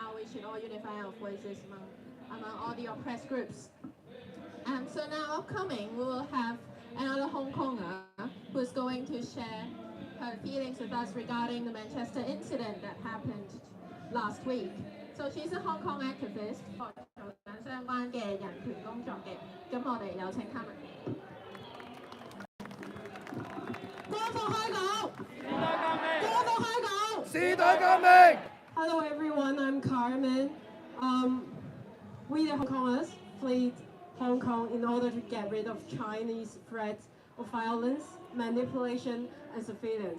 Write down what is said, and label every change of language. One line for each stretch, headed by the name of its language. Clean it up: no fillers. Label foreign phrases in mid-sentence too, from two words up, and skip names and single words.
English: should all unify our voices among all the oppressed groups. So now upcoming, we will have another Hong Konger who is going to share her feelings with us regarding the Manchester incident that happened last week. So she's a Hong Kong activist
Cantonese: 做緊相關嘅人權工作嘅，咁我哋有請他們。光復香港！光復香港！時代革命！
English: Hello everyone, I'm Carmen. We the Hong Kongers fled Hong Kong in order to get rid of Chinese threats of violence, manipulation and surveillance.